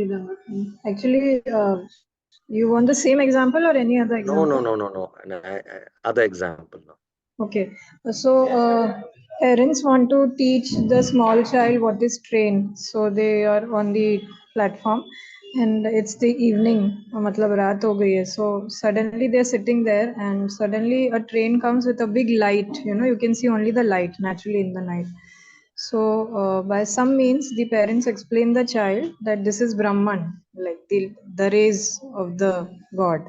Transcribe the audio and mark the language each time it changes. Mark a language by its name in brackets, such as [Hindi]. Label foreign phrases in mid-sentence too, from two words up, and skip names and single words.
[English] Actually, you want the same example or any other example? No. Other example. No. Okay, so parents want to teach the small child what is train. So they are on the platform, and it's the evening. [Hindi] मतलब रात हो गई है. [English] So suddenly they're sitting there, and suddenly a train comes with a big light. You can see only the light naturally in the night. So by some means, the parents explain the child that this is Brahman, like the rays of the God.